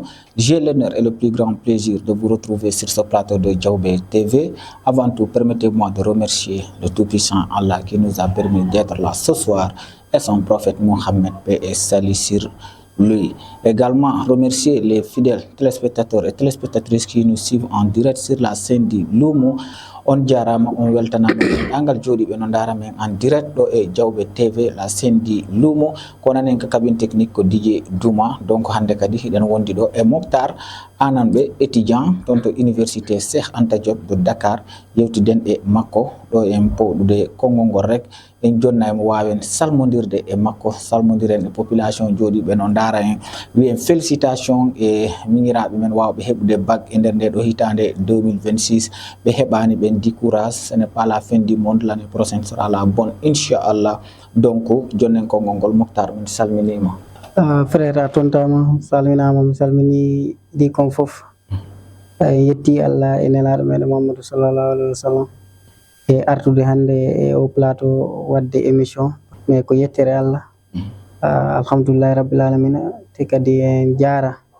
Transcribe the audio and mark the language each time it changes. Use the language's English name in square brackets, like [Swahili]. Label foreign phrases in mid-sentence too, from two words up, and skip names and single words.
[French] J'ai l'honneur et le plus grand plaisir de vous retrouver sur ce plateau de Diaoubé TV. Avant tout, permettez-moi de remercier le Tout-Puissant Allah qui nous a permis d'être là ce soir et son prophète Mohammed, paix et salut sur lui. Également remercier les fidèles téléspectateurs et téléspectatrices qui nous suivent en direct sur la scène du Lumo. [Fula] On jarama on weltanama angal jodi be non dara men [French] en direct [Fula] do e Diaoubé TV la scène di Lumo ko nanen ka [French] cabine technique [Fula] ko DJ Douma. Donc hande kadi den wondi do e Mokhtar ananbe étudiant tonto université Cheikh Anta Diop de Dakar yewtiden e makko do en podude kongongol rek en jonna mo wawen salmodirde e makko salmodiren e population jodi be non dara en wi en félicitations e minirabe men wawbe hebude bac e der do hitande 2026 be hebani ben dit [French] courage, ce n'est pas la fin du monde, l'année prochaine sera la bonne, [Fula] Inch'Allah. Donc, Jonen Kongongol Mokhtar, salminima. Frère tontama salminama salmini di kon fof yetti Allah e nelaɗo meɗen Muhammadu [Arabic] صلى الله عليه وسلم [Fula] e artude hande e o plateau wadde émission mais ko yettere Allah [Arabic] الحمد لله رب العالمين [Fula] te kadi en jara